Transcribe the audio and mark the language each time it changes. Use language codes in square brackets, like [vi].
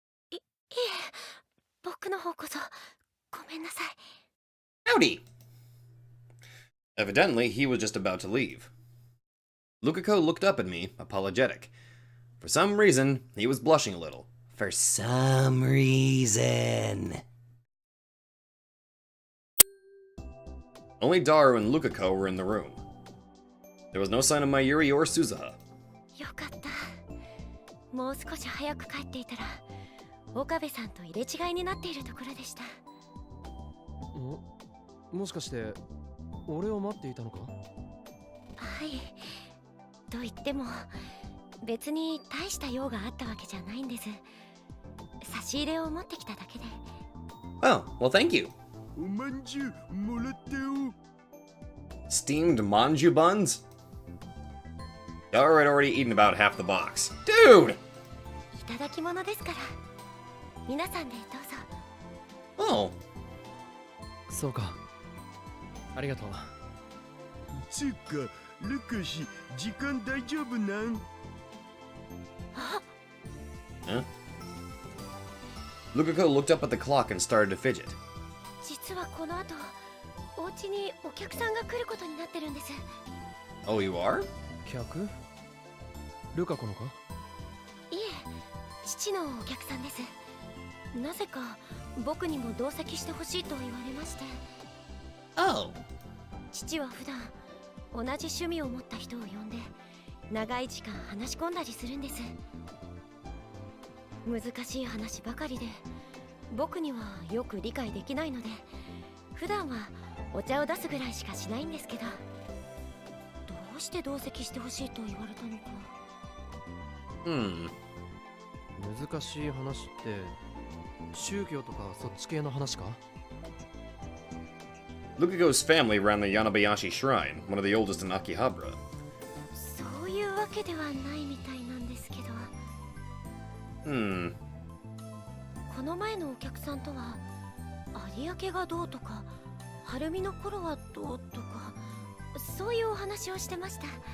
[ja] いえ、僕の方こそごめんなさい。 [en] Howdy! Evidently, he was just about to leave. Lukako looked up at me, apologetic. For some reason, he was blushing a little. For some reason. Only Daru and Lukako were in the room. There was no sign of Mayuri or Suzuha. [ja] よかった。もう少し早く帰っていたら岡部さんと入れ違いになっているところでした。もしかして俺を待っていたのか？はい。と言っても別に大した用があったわけじゃないんです。差し入れを持ってきただけで。 [en] Oh, well, thank you. [ja] おまんじゅうもらってよ。 [en] Steamed manju buns? Daru had already eaten about half the box. Dude! [ja] いただき物ですから。皆さんでどうぞ。 [en] Oh. [ja] そうか。ありがとう。つうか、ルカシ、時間大丈夫なん？ [en] Huh? Lukako looked up at the clock and started to fidget. [ja] 実はこの後、お家にお客さんが来ることになってるんです。 [en] Oh, you are? [ja] 客？ルカ子のか？いえ、父のお客さんです。なぜか僕にも同席してほしいと言われまして。 [en] Oh. [ja] 父は普段同じ趣味を持った人を呼んで長い時間話し込んだりするんです。難しい話ばかりで僕にはよく理解できないので普段はお茶を出すぐらいしかしないんですけど、どうして同席してほしいと言われたのか。難しい話って宗教とかそっち系の話か？ [en] Lukako's family ran the Yanabayashi Shrine, one of the oldest in Akihabara. [ja] そういうわけではないみたいなんですけど。この前のお客さんとは有明がどうとか晴海の頃はどうとかそういうお話をしてました。